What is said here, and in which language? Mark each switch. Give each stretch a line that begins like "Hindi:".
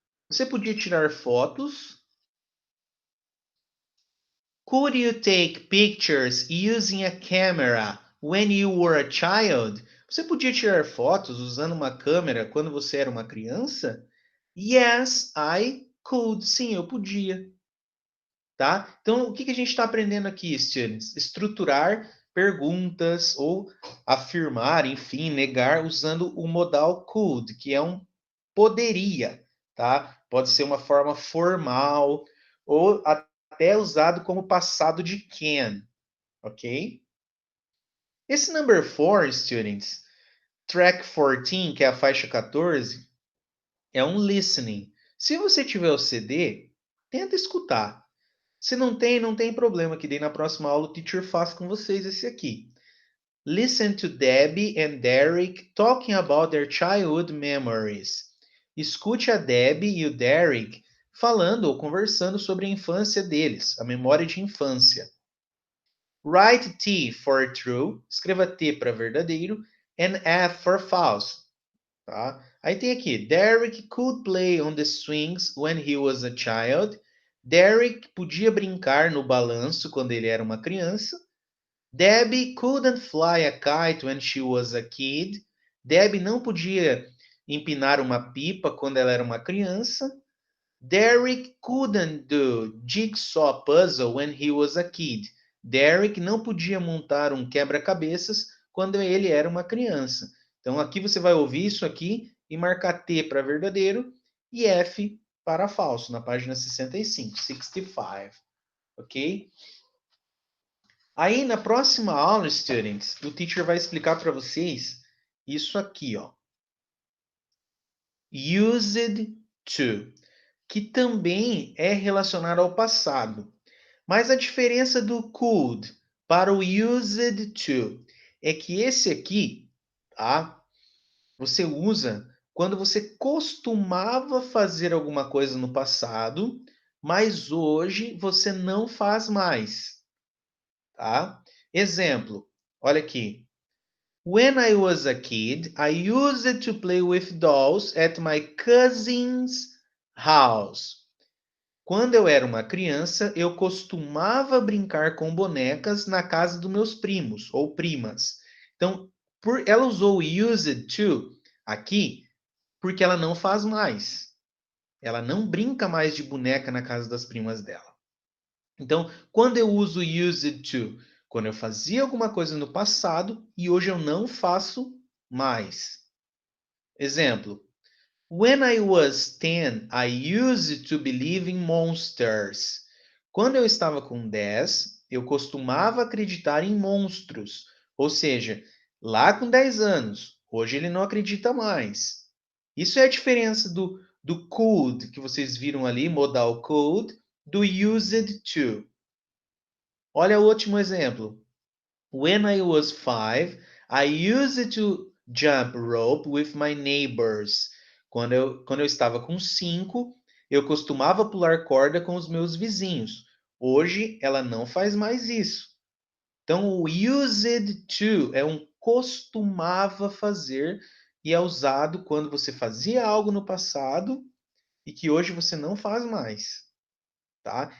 Portuguese: Você podia tirar fotos?
English: Could you take pictures using a camera when you were a child?
Portuguese: Você podia tirar fotos usando uma câmera quando você era uma criança?
English: Yes, I could.
Portuguese: Sim, eu podia. tá? Então, o que a gente está aprendendo aqui, students? Estruturar perguntas ou afirmar, enfim, negar usando o modal could, que é um poderia, tá? Pode ser uma forma formal ou até usado como passado de can, ok? Esse number 4, students, track 14, que é a faixa 14, é um listening. Se você tiver o CD, tenta escutar. Se não tem, não tem problema, que daí na próxima aula o teacher faz com vocês esse aqui.
English: Listen to Debbie and Derek talking about their childhood memories.
Portuguese: Escute a Debbie e o Derek falando ou conversando sobre a infância deles, a memória de infância.
English: Write T for true,
Portuguese: escreva T para verdadeiro,
English: and F for false. Tá?
Portuguese: Aí tem aqui,
English: Derek could play on the swings when he was a child.
Portuguese: Derek podia brincar no balanço quando ele era uma criança.
English: Debbie couldn't fly a kite when she was a kid.
Portuguese: Debbie não podia empinar uma pipa quando ela era uma criança.
English: Derek couldn't do jigsaw puzzle when he was a kid.
Portuguese: Derek não podia montar um quebra-cabeças quando ele era uma criança. Então aqui você vai ouvir isso aqui e marcar T para verdadeiro e F para falso, na página 65, 65, ok? Aí na próxima aula, students, o teacher vai explicar para vocês isso aqui, ó. Used to, que também é relacionado ao passado. Mas a diferença do could para o used to é que esse aqui, tá? Você usa quando você costumava fazer alguma coisa no passado, mas hoje você não faz mais, tá? Exemplo, olha aqui.
English: When I was a kid, I used to play with dolls at my cousin's house.
Portuguese: Quando eu era uma criança, eu costumava brincar com bonecas na casa dos meus primos ou primas. Então, ela usou o used to aqui porque ela não faz mais. Ela não brinca mais de boneca na casa das primas dela. Então, quando eu uso used to, quando eu fazia alguma coisa no passado e hoje eu não faço mais.
English: Exemplo: When I was 10, I used to believe in monsters.
Portuguese: Quando eu estava com 10, eu costumava acreditar em monstros. Ou seja, lá com 10 anos, hoje ele não acredita mais. Isso é a diferença do could, que vocês viram ali, modal could, do used to. Olha o último exemplo.
English: When I was 5, I used to jump rope with my neighbors.
Portuguese: Quando eu estava com 5, eu costumava pular corda com os meus vizinhos. Hoje, ela não faz mais isso. Então, o used to é um costumava fazer e é usado quando você fazia algo no passado e que hoje você não faz mais, tá?